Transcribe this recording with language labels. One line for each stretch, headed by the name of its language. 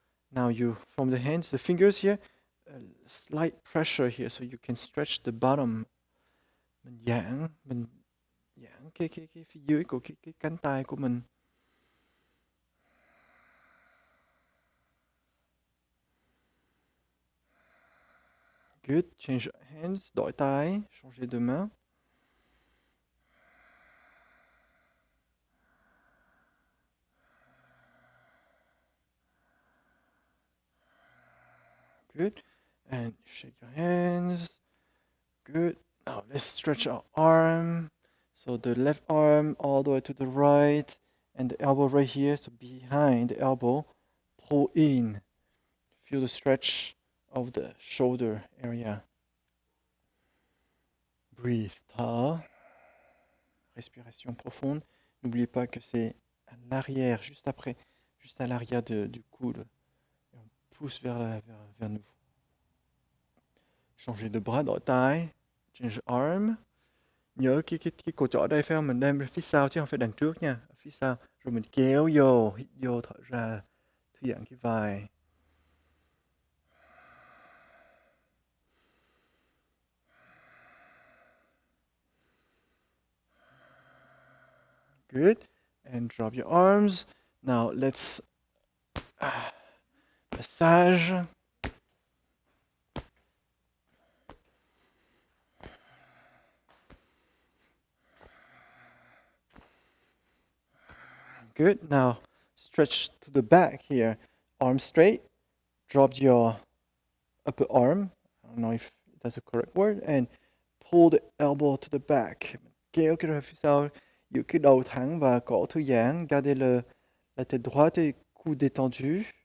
English: Now you, from the hands, the fingers here, a slight pressure here so you can stretch the bottom.
Vietnamese: Mình giãn cái phía dưới của cái cánh tay của mình.
English: Good. Change hands,
Vietnamese: đổi tay,
French: changer de main.
English: Good. And shake your hands. Good. Now let's stretch our arm. So the left arm all the way to the right and the elbow right here. So behind the elbow, pull in. Feel the stretch of the shoulder area.
French: Breathe. Ta. Respiration profonde. N'oubliez pas que c'est à l'arrière, juste après, juste à l'arrière du coude. Et on pousse vers nous. Changer de bras dans taille.
English: Change arm.
Vietnamese: Nhớ cái cổ trỏ đây phải không? Mình đem phía sau chứ không phải đằng trước nha. Phía sau. Rồi mình kéo vô, hít vô, thở ra. Thư giãn cái vai.
English: Good. And drop your arms. Now let's massage. Good. Now stretch to the back here. Arms straight. Drop your upper arm. I don't know if that's the correct word. And pull the elbow to the back.
Vietnamese: Kéo cái ra phía sau. Giữ cái đầu thẳng và cổ thư giãn.
French: Gardez la tête droite et cou détendu.